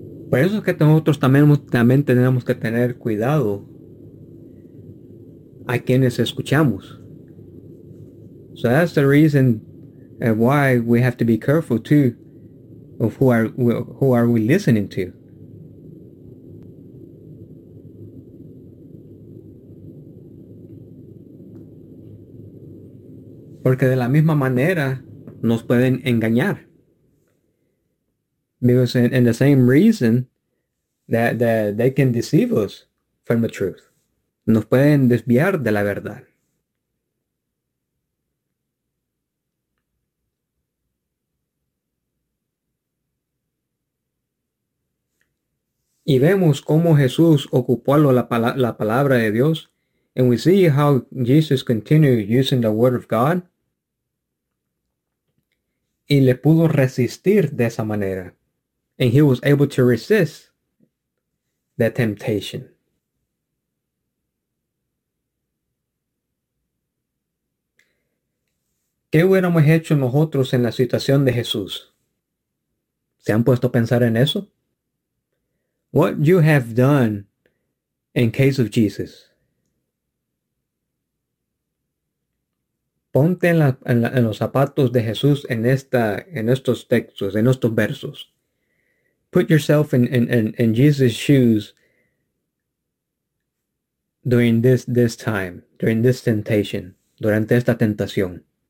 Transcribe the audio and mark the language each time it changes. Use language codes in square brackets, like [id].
[es] Por eso es que nosotros también tenemos que tener cuidado a quienes escuchamos. [en] So that's the reason why we have to be careful too of who are we listening to. [es] Porque de la misma manera nos pueden engañar. [en] Because in the same reason that they can deceive us from the truth. [es] Nos pueden desviar de la verdad. Y vemos cómo Jesús ocupó la palabra de Dios. [en] And we see how Jesus continued using the word of God. [es] Y le pudo resistir de esa manera. [en] And he was able to resist the temptation. [es] ¿Qué hubiéramos hecho nosotros en la situación de Jesús? ¿Se han puesto a pensar en eso? [en] What you have done in case of Jesus. [es] Ponte en los zapatos de Jesús en estos textos, en estos versos. [en] Put yourself in Jesus' shoes during this time, during this temptation, [es] durante esta tentación.